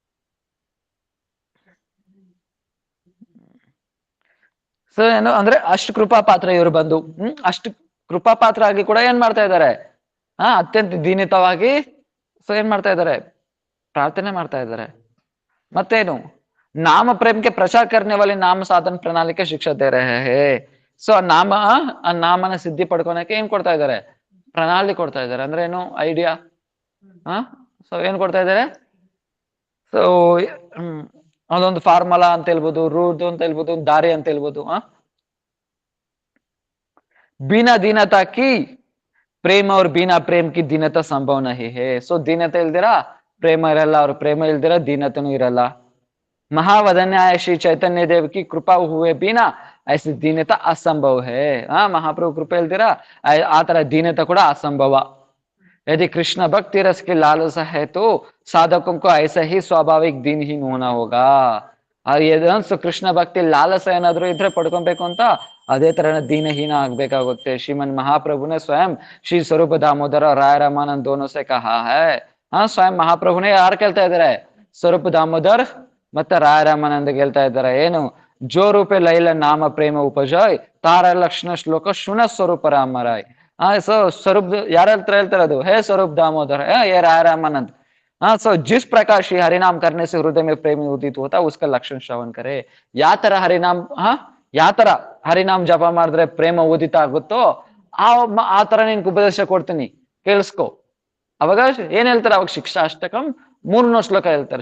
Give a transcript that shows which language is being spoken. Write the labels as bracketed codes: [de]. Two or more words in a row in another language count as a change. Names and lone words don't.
[kn] ಸೊ ಏನು ಅಂದ್ರೆ ಅಷ್ಟು ಕೃಪಾ ಪಾತ್ರ ಇವರು ಬಂದು ಅಷ್ಟು ಕೃಪಾ ಪಾತ್ರ ಆಗಿ ಕೂಡ ಏನ್ ಮಾಡ್ತಾ ಇದ್ದಾರೆ, ಅತ್ಯಂತ ದೀನಿತವಾಗಿ ಸೊ ಏನ್ ಮಾಡ್ತಾ ಇದ್ದಾರೆ, ಪ್ರಾರ್ಥನೆ ಮಾಡ್ತಾ ಇದ್ದಾರೆ. ಮತ್ತೇನು, ನಾಮ ಪ್ರೇಮಕ್ಕೆ ಪ್ರಚಾರ [hi] करने वाले नाम साधन प्रणाली के शिक्षा दे रहे हैं. [kn] ಸೊ ಆ ನಾಮನ ಸಿದ್ಧಿ ಪಡ್ಕೊಳಕ್ಕೆ ಏನ್ ಕೊಡ್ತಾ ಇದ್ದಾರೆ, ಪ್ರಣಾಳಿ ಕೊಡ್ತಾ ಇದ್ದಾರೆ. ಅಂದ್ರೆ ಏನು ಐಡಿಯಾ, ಸೊ ಏನ್ ಕೊಡ್ತಾ ಇದ್ದಾರೆ, ಸೊ ಅದೊಂದು ಫಾರ್ಮುಲಾ ಅಂತ ಹೇಳ್ಬೋದು, ರೂಟ್ ಅಂತ ಹೇಳ್ಬೋದು, ದಾರಿ ಅಂತ ಹೇಳ್ಬೋದು. [hi] बिना दीनता की प्रेम और बिना प्रेम की दीनता संभव नहीं है. [kn] ಸೊ ದೀನತೆ ಇಲ್ದಿರಾ ಪ್ರೇಮ ಇರಲ್ಲ, ಅವ್ರ ಪ್ರೇಮ ಇಲ್ದಿರಾ ದೀನತನೂ ಇರಲ್ಲ. [hi] महावदन्याय श्री चैतन्य देव की कृपा हुए बिना ऐसी दीनता असंभव है. [kn] ಮಹಾಪ್ರಭು ಕೃಪಾ ಇಲ್ದಿರಾ ಆ ತರ दीनता ಕೂಡ असंभव. [hi] यदि कृष्ण भक्ति रस की लालसा है तो साधकों को ऐसा ही स्वाभाविक दीनहीन होना होगा. [kn] ಕೃಷ್ಣ ಭಕ್ತಿ ಲಾಲಸ ಏನಾದ್ರು ಇದ್ರೆ ಪಡ್ಕೊಬೇಕು ಅಂತ ಅದೇ ತರ ದೀನಹೀನ ಆಗ್ಬೇಕಾಗುತ್ತೆ. [hi] श्रीमन् महाप्रभु ने स्वयं श्री स्वरूप दामोदर राय रामानंद दोनों से कहा है. [kn] ಸ್ವಯಂ ಮಹಾಪ್ರಭುನೇ ಯಾರು ಕೇಳ್ತಾ ಇದಾರೆ, ಸ್ವರೂಪ ದಾಮೋದರ್ ಮತ್ತೆ ರಾಯ ರಾಮಾನಂದ ಹೇಳ್ತಾ ಇದ್ದಾರೆ, ಏನು [bn] যে রূপে লইলে নাম প্রেম উপজায় তার লক্ষণ শ্লোক শুন স্বরূপ রামরায়. [kn] ಸೊ ಸ್ವರೂಪ್ ಯಾರ ಹತ್ರ ಹೇಳ್ತಾರೆ ಅದು, ಹೇ ಸ್ವರೂಪ್ ದಾಮೋದರ್, ಹೇ ರಾಯ ರಾಮಾನಂದ್. [hi] ಸೊ जिस प्रकार श्री हरिनाम करने से हृदय में प्रेम उदित होता है उसका लक्षण श्रवण करे. [kn] ಯಾವ ತರ ಹರಿನಾಮ್ ಯಾವ ತರ ಹರಿನಾಮ್ ಜಪ ಮಾಡಿದ್ರೆ ಪ್ರೇಮ ಉದಿತ ಆಗುತ್ತೋ ಆ ತರ ನಿನ್ಗೆ ಉಪದೇಶ ಕೊಡ್ತೀನಿ, ಕೇಳಿಸ್ಕೊ. ಅವಾಗ ಏನ್ ಹೇಳ್ತಾರೆ, ಅವಾಗ ಶಿಕ್ಷಾಷ್ಟಕಂ 3ನೇ ಶ್ಲೋಕ ಹೇಳ್ತಾರೆ.